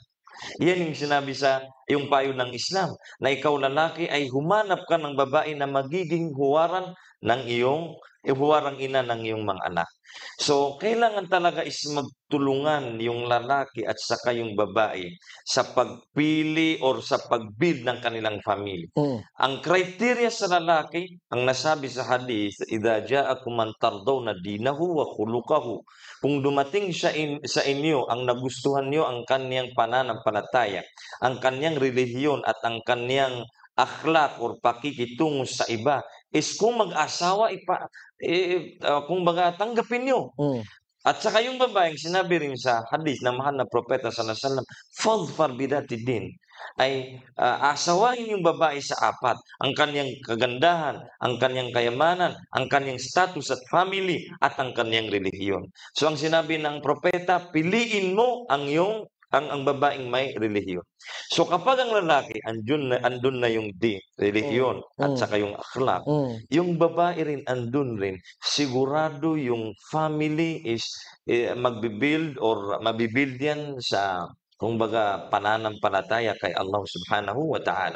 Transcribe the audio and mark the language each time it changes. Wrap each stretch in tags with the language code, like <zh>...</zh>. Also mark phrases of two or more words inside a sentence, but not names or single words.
<tl>Yan yung sinabi sa yung payo ng Islam, na ikaw lalaki ay humanap ka ng babae na magiging huwaran ng huwarang ina ng iyong mga anak. So, kailangan talaga is magtulungan yung lalaki at saka yung babae sa pagpili or sa pag-build ng kanilang family. Ang criteria sa lalaki, ang nasabi sa hadith,</tl> <ar>"إذا جاءكم من ترضون دينه وخلقه."</ar> <tl>Kung dumating sa inyo ang nagustuhan niyo ang kaniyang pananampalataya, ang kaniyang relihiyon at ang kaniyang akhlak or pakikitungo sa iba, is kung mag-asawa kumbaga tanggapin niyo. At saka yung babaeng sinabi rin sa hadith ng mahal na propeta</tl> <ar>صلى الله عليه وسلم, "فاظفر بذات الدين."</ar> <tl>Ay asawahin yung babae sa apat, ang kaniyang kagandahan, ang kaniyang kayamanan, ang kaniyang status at family, at ang kaniyang relihiyon. So ang sinabi ng propeta, piliin mo ang babaeng may relihiyon. So kapag ang lalaki andun na yung relihiyon at saka yung akhlak, yung babae rin andun rin, sigurado yung family is magbi-build or mabi-build yan sa kumbaga pananampalataya kay Allah</tl> <ar>سبحانه وتعالى.</ar>